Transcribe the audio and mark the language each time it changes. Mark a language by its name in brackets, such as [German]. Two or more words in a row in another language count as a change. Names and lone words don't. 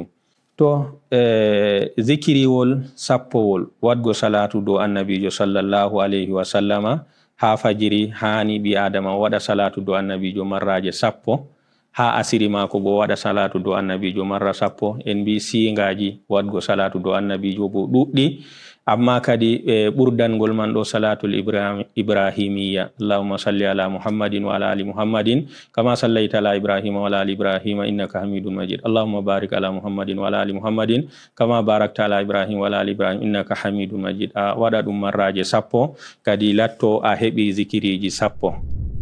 [Fula] to zikiriwol 10 wadgo salatu dow annabijo [Arabic] صلى الله عليه وسلم [Fula] ha fajiri hani ɓi adama waɗa salatu dow annabijo marraje 10. ha asiri mako bo waɗa salatu dow annabijo marra 10. en mbi singaji wadgo salatu dow annabijo bo ɗuɗɗi amma kadi ɓurdangol man ɗo [Arabic] الصلاة الإبراهيمية. اللهم صل على محمد وعلى آل محمد كما صليت على إبراهيم وعلى آل إبراهيم إنك حميد مجيد. اللهم بارك على محمد وعلى آل محمد كما باركت على إبراهيم وعلى آل إبراهيم إنك حميد مجيد. [Fula] a waɗa ɗum marraje 10 kadi latto a heɓi zikiriji 10.